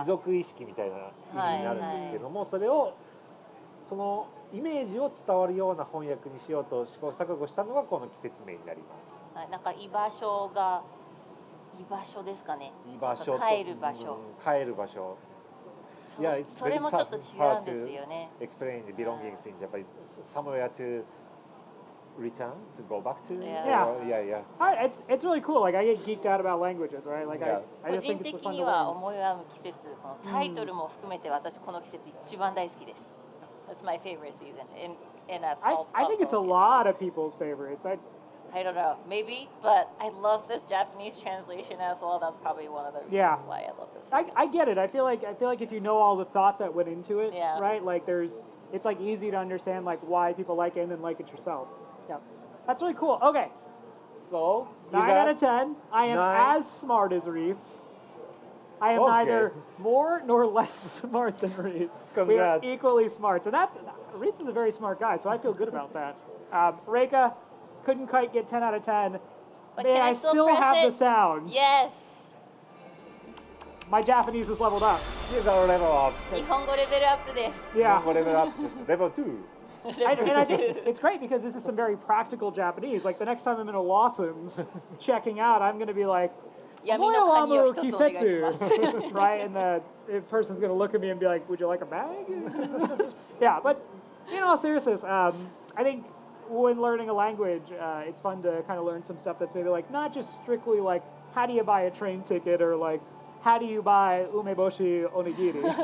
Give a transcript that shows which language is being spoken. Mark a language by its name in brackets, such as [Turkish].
[Japanese] 貴族意識みたいな意味になるんですけども、それをそのイメージを伝わるような翻訳にしようと試行錯誤したのがこの季節名になります。なんか居場所ですかね。居場所と帰る場所。帰る場所。それもちょっと違うんですよね。 [English] Explain the belongings in Japanese. Somewhere to return, to go back to. Yeah. It's really cool. Like I get geeked out about languages, right? Like I just think it's fun to learn. [Japanese] 個人的には思い合う季節、タイトルも含めて私この季節一番大好きです。 [English] That's my favorite season. I think it's a lot of people's favorites. I don't know, maybe, but I love this Japanese translation as well. That's probably one of the reasons why I love this. I get it. I feel like if you know all the thought that went into it, right? Like it's like easy to understand like why people like it and then like it yourself. Yeah, that's really cool. Okay, so 9 out of 10. I am as smart as Ritsu. I am neither more nor less smart than Ritsu. We are equally smart. So Ritsu is a very smart guy, so I feel good about that. Reika couldn't quite get 10 out of 10. But man, I still have the sound. Yes. My Japanese is leveled up. You got a level up. [Japanese] 日本語レベルアップです。 [English] Yeah. [Japanese] 日本語レベルアップです。 [English] Level 2. And I think it's great because this is some very practical Japanese. Like the next time I'm in a Lawson's checking out, I'm going to be like, [Japanese] Moyo kisetsu, [English] right? And the person's going to look at me and be like, would you like a bag? Yeah, but in all seriousness, I think when learning a language, it's fun to kind of learn some stuff that's maybe like not just strictly like how do you buy a train ticket or like how do you buy umeboshi onigiri.